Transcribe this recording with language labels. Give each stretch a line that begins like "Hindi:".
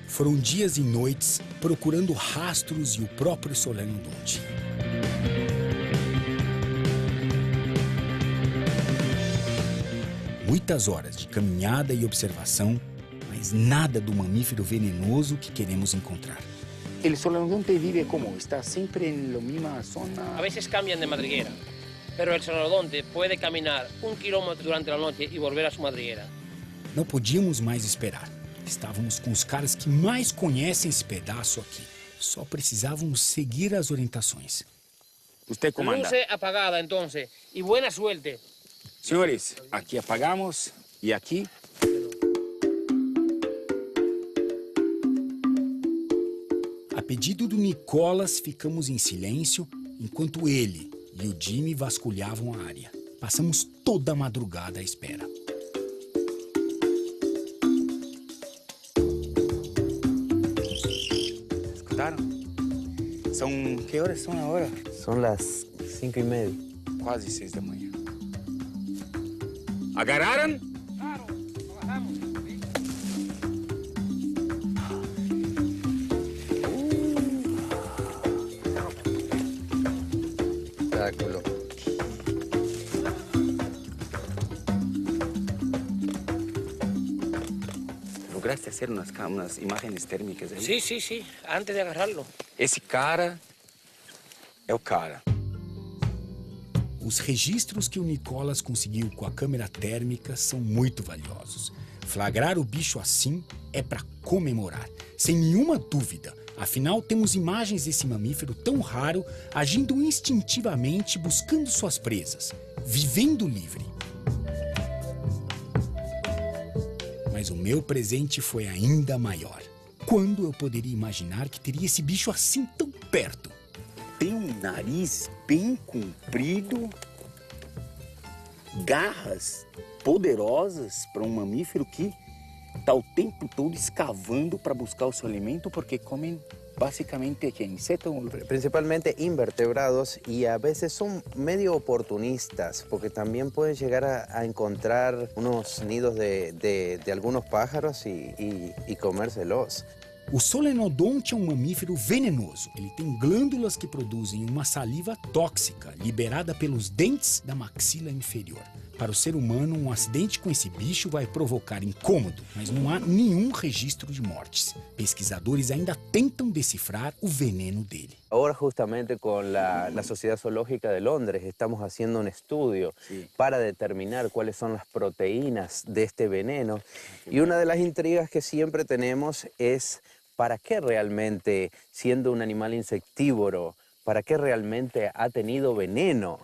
Portuguese: Foram dias e noites procurando rastros e o próprio solenodonte. Muitas horas de caminhada e observação, mas nada do mamífero venenoso que queremos encontrar.
Spanish: El solenodonte vive como? Está sempre en la misma zona. A veces cambian de madriguera, pero el solenodonte puede caminar 1 kilómetro durante la noche y volver a su madriguera.
Portuguese: Não podíamos mais esperar. Estávamos com os caras que mais conhecem esse pedaço aqui. Só precisávamos seguir as orientações.
Spanish: Usted comanda. Luce apagada entonces y buena suerte.
Portuguese: Senhores, aqui apagamos e aqui... A pedido do Nicolas, ficamos em silêncio enquanto ele e o Jimmy vasculhavam a área. Passamos toda a madrugada à espera. Escutaram? São... Que horas são agora?
Spanish: Son las 5:30.
Portuguese: Quase 6 da manhã. Agarraram?
Spanish: Espectáculo. Lograste hacer unas imágenes térmicas aí? Sí, sí, sí, antes de agarrarlo.
Portuguese: Esse cara é o cara. Os registros que o Nicolas conseguiu com a câmera térmica são muito valiosos. Flagrar o bicho assim é para comemorar, sem nenhuma dúvida. Afinal, temos imagens desse mamífero tão raro agindo instintivamente, buscando suas presas, vivendo livre. Mas o meu presente foi ainda maior. Quando eu poderia imaginar que teria esse bicho assim tão perto? Tem um nariz bem comprido, garras poderosas para um mamífero que está o tempo todo escavando para buscar o seu alimento, porque comem basicamente insetos.
Spanish: Principalmente invertebrados y a veces son medio oportunistas porque también pueden llegar a encontrar unos nidos de algunos pájaros y comérselos.
Portuguese: O solenodonte é um mamífero venenoso. Ele tem glândulas que produzem uma saliva tóxica liberada pelos dentes da maxila inferior. Para o ser humano, um acidente com esse bicho vai provocar incômodo, mas não há nenhum registro de mortes. Pesquisadores ainda tentam decifrar o veneno dele.
Spanish: Ahora justamente con la Sociedad Zoológica de Londres estamos haciendo un estudio para determinar cuáles son las proteínas de este veneno. Y una de las intrigas que siempre tenemos es ¿para qué realmente, siendo un animal insectívoro, para qué realmente ha tenido veneno?